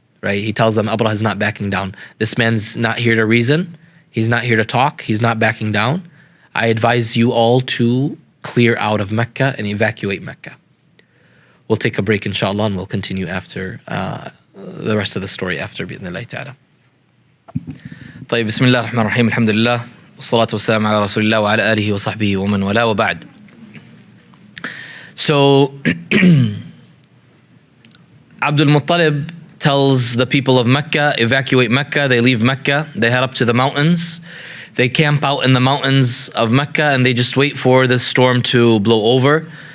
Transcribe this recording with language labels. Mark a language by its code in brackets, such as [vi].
[en] Right, he tells them Abraha is not backing down. This man's not here to reason. He's not here to talk. He's not backing down. I advise you all to clear out of Mecca and evacuate Mecca. We'll take a break, inshallah, and we'll continue after the rest of the story after, [ar] بإذن الله تعالى. طيب, بسم الله الرحمن الرحيم, الحمد لله, والصلاة والسلام على رسول الله وعلى آله وصحبه ومن والاه وبعد. [en] So, Abdul Muttalib tells the people of Mecca, evacuate Mecca. They leave Mecca, they head up to the mountains. They camp out in the mountains of Mecca, and they just wait for the storm to blow over.